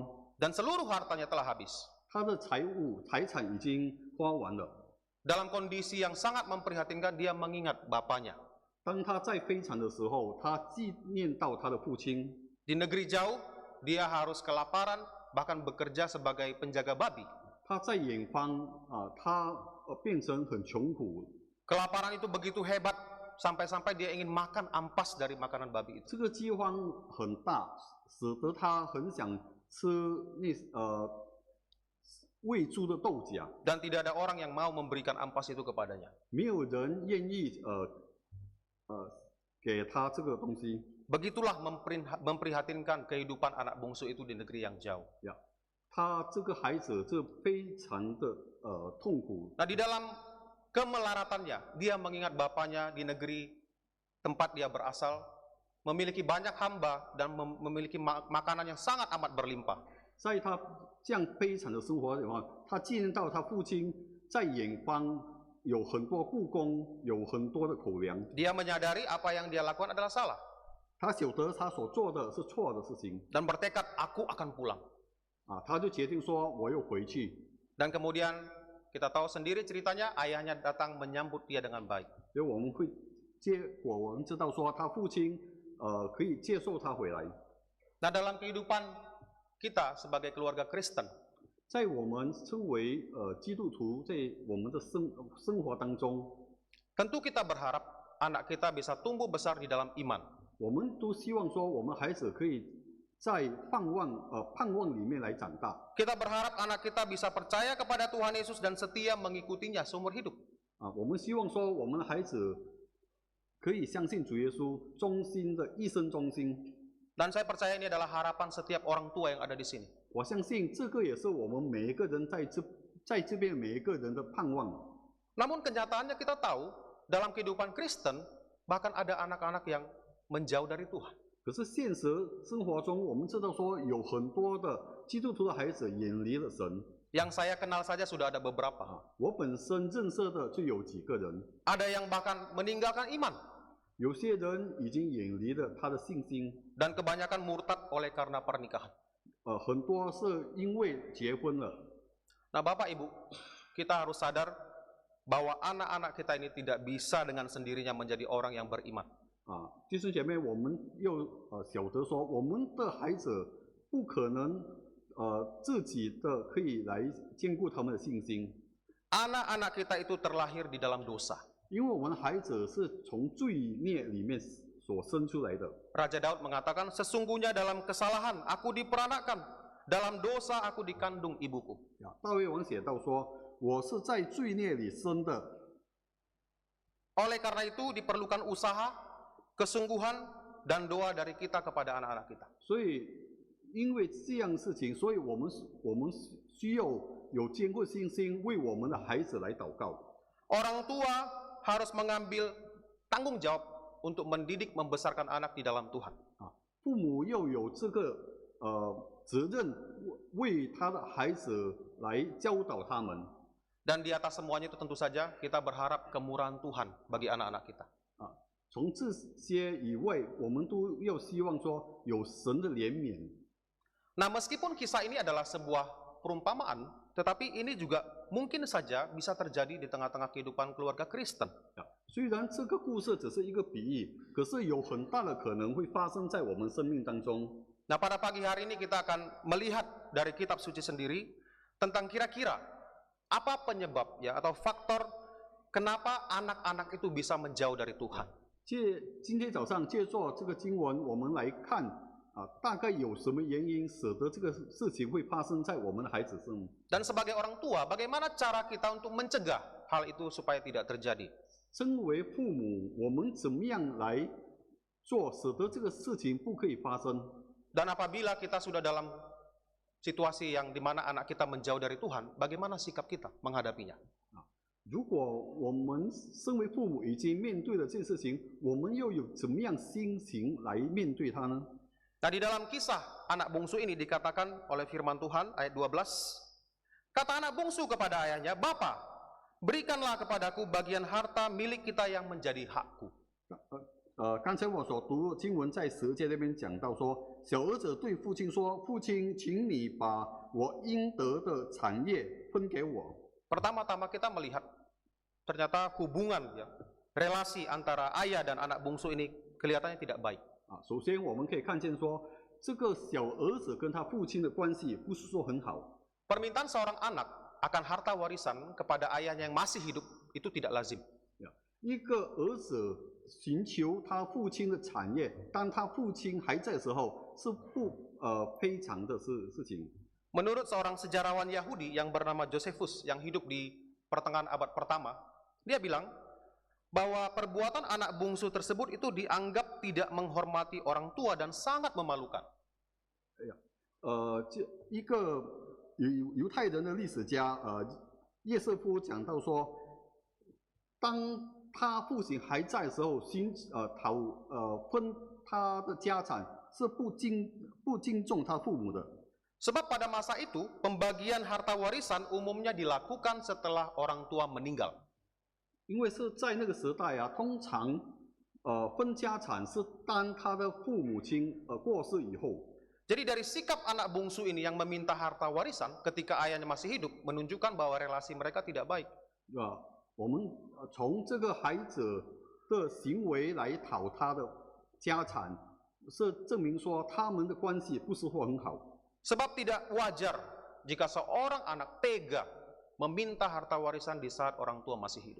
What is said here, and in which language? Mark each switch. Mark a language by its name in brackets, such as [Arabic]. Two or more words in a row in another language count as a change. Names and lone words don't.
[Indonesian] Dan seluruh hartanya telah habis. [Chinese] 他的财产已经花完了。 [Indonesian] Dalam kondisi yang sangat memprihatinkan, dia mengingat bapaknya. [Chinese] 当他在非常的时候，他纪念到他的父亲。 [Indonesian] Di negeri jauh, dia harus kelaparan, bahkan bekerja sebagai penjaga babi. [Chinese] 他在远方他变成很穷苦。 [Indonesian] Kelaparan itu begitu hebat, sampai-sampai dia ingin makan ampas dari makanan babi itu. [Chinese] 这个饥荒很大，使得他很想吃喂猪的豆荚。 [Indonesian] Dan tidak ada orang yang mau memberikan ampas itu kepadanya. [Chinese] 没有人愿意给他这个东西。 [Indonesian] Begitulah memprihatinkan kehidupan anak bungsu itu di negeri yang jauh. [Chinese] 他这个孩子这非常的痛苦。 [Indonesian] Nah, di dalam kemelaratannya, dia mengingat bapaknya di negeri tempat dia berasal, memiliki banyak hamba dan memiliki makanan yang sangat amat berlimpah. [Chinese] 在他这样悲惨的生活的话，他纪念到他父亲在远方有很多故宫，有很多的口粮。 [Indonesian] Dia menyadari apa yang dia lakukan adalah salah. [Chinese] 他晓得他所做的是错的事情。 [Indonesian] Dan bertekad, aku akan pulang. [Chinese] 他就决定说我要回去。 [Indonesian] Dan kemudian kita tahu sendiri ceritanya, ayahnya datang menyambut dia dengan baik. [Chinese] 所以我们知道说他父亲可以接受他回来。 [Indonesian] Nah, dalam kehidupan kita sebagai keluarga Kristen, [Chinese] 在我们称为基督徒，在我们的生活当中， [Indonesian] tentu kita berharap anak kita bisa tumbuh besar di dalam iman. [Chinese] 我们都希望说我们孩子可以在盼望里面来长大。 [Indonesian] Kita berharap anak kita bisa percaya kepada Tuhan Yesus dan setia mengikutinya seumur hidup. [Chinese] 我们希望说我们的孩子可以相信主耶稣，忠心的一生忠心。 [Indonesian] Dan saya percaya ini adalah harapan setiap orang tua yang ada di sini. [Chinese] 我相信这个也是我们每一个人在这边每一个人的盼望。 [Indonesian] Namun kenyataannya kita tahu dalam kehidupan Kristen bahkan ada anak-anak yang menjauh dari Tuhan. [Chinese] 可是现实生活中，我们知道说有很多的基督徒的孩子远离了神。 [Indonesian] Yang saya kenal saja sudah ada beberapa. [Chinese] 我本身认识的就有几个人， [Indonesian] Ada yang bahkan meninggalkan iman [Chinese] 有些人已经远离了他的信心， [Indonesian] dan kebanyakan murtad oleh karena pernikahan. [Chinese] 很多是因为结婚了。 [Indonesian] Nah, Bapak Ibu, kita harus sadar bahwa anak-anak kita ini tidak bisa dengan sendirinya menjadi orang yang beriman. [Chinese] 弟兄姐妹，我们又晓得说，我们的孩子不可能自己的可以来兼顾他们的信心， [Indonesian] Anak-anak kita itu terlahir di dalam dosa. [Chinese] 因为我们的孩子是从罪孽里面所生出来的。 [Indonesian] Raja Daud mengatakan, sesungguhnya dalam kesalahan aku diperanakan, dalam dosa aku dikandung ibuku. [Chinese] 大卫王写道说：“我是在罪孽里生的。” [Indonesian] Oleh karena itu diperlukan usaha, kesungguhan, dan doa dari kita kepada anak-anak kita. [Chinese] 所以，因为这样事情，所以我们需要有坚固信心，为我们的孩子来祷告。 [Indonesian] Orang tua harus mengambil tanggung jawab untuk mendidik membesarkan anak di dalam Tuhan. [Chinese] 父母要有这个责任，为他的孩子来教导他们。 [Indonesian] Dan di atas semuanya itu tentu saja kita berharap kemurahan Tuhan bagi anak-anak kita. [Chinese] 从这些以外，我们都要希望说有神的怜悯。 [Indonesian] Nah, meskipun kisah ini adalah sebuah perumpamaan, tetapi ini juga mungkin saja bisa terjadi di tengah-tengah kehidupan keluarga Kristen. [Chinese] 虽然这个故事只是一个比喻，可是有很大的可能会发生在我们生命当中。 [Indonesian] Nah, pada pagi hari ini kita akan melihat dari kitab suci sendiri tentang kira-kira apa penyebab ya atau faktor kenapa anak-anak itu bisa menjauh dari Tuhan. [Chinese] 今天早上借助这个经文，我们来看大概有什么原因使得这个事情会发生在我们的孩子身上。 [Indonesian] Dan sebagai orang tua, bagaimana cara kita untuk mencegah hal itu supaya tidak terjadi? [Chinese] 身为父母，我们怎么样来做，使得这个事情不可以发生？ [Indonesian] Dan apabila kita sudah dalam situasi yang dimana anak kita menjauh dari Tuhan, bagaimana sikap kita menghadapinya? [Chinese] 如果我们身为父母已经面对了这件事情，我们又有怎么样心情来面对它呢？ [Indonesian] Nah, di dalam kisah anak bungsu ini dikatakan oleh firman Tuhan ayat 12, kata anak bungsu kepada ayahnya, "Bapa, berikanlah kepadaku bagian harta milik kita yang menjadi hakku." [Chinese] 刚才我所读经文在10节那边讲到说，小儿子对父亲说：“父亲，请你把我应得的产业分给我。” [Indonesian] Pertama-tama kita melihat ternyata hubungan ya, relasi antara ayah dan anak bungsu ini kelihatannya tidak baik. [Chinese] 首先我们可以看见说，这个小儿子跟他父亲的关系不是说很好。 [Indonesian] Permintaan seorang anak akan harta warisan kepada ayahnya yang masih hidup itu tidak lazim. [Chinese] 一个儿子寻求他父亲的产业，当他父亲还在的时候，是不非常的事情。 [Indonesian] Menurut seorang sejarawan Yahudi yang bernama Josephus yang hidup di pertengahan abad pertama, dia bilang bahwa perbuatan anak bungsu tersebut itu dianggap tidak menghormati orang tua dan sangat memalukan. [Chinese] 一个犹太人的历史家叶瑟夫讲到说，当他父亲还在的时候，分他的家产是不敬重他父母的。 [Indonesian] Sebab pada masa itu, pembagian harta warisan umumnya dilakukan setelah orang tua meninggal. [Chinese] 因为是在那个时代通常分家产是当他的父母亲过世以后。 [Indonesian] Jadi dari sikap anak bungsu ini yang meminta harta warisan ketika ayahnya masih hidup menunjukkan bahwa relasi mereka tidak baik. [Chinese] 我们从这个孩子的行为来讨他的家产，是证明说他们的关系不是说很好。 [Indonesian] Sebab tidak wajar jika seorang anak tega meminta harta warisan di saat orang tua masih hidup.